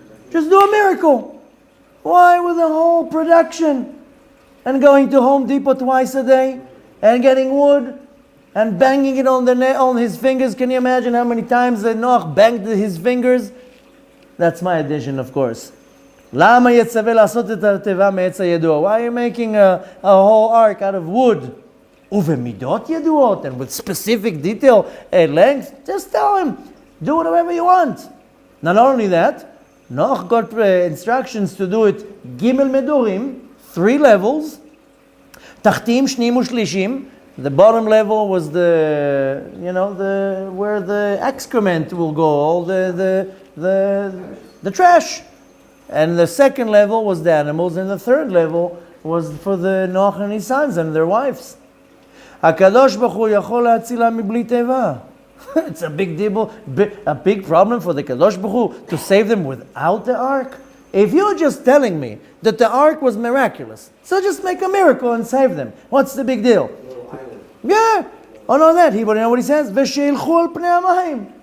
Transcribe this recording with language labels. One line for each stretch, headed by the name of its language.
English: Just do a miracle. Why with the whole production? And going to Home Depot twice a day, and getting wood, and banging it on his fingers. Can you imagine how many times that Noach banged his fingers? That's my addition, of course.
Hebrew: למה יצווה לעשות את התיבה מעץ הידוע?
English: Why are you making a whole ark out of wood?
Hebrew: ובמידות ידועות,
English: and with specific detail and length, just tell him, do whatever you want. Now, not only that, Noach got instructions to do it gimel medurim, 3 levels,
Hebrew: תחתים שניים ושלישים.
English: The bottom level was where the excrement will go, all the trash. And the second level was the animals, and the third level was for the Noach and his sons and their wives.
Hebrew: הקדוש ברוך הוא יכול להצילם מבלי תיבה.
English: It's a big deal, a big problem for the Kadosh Baruch Hu to save them without the ark. If you're just telling me that the ark was miraculous, so just make a miracle and save them. What's the big deal? Yeah. Oh, no, that. You know what he says?
Hebrew: V'sheilchu al pnei hamayim.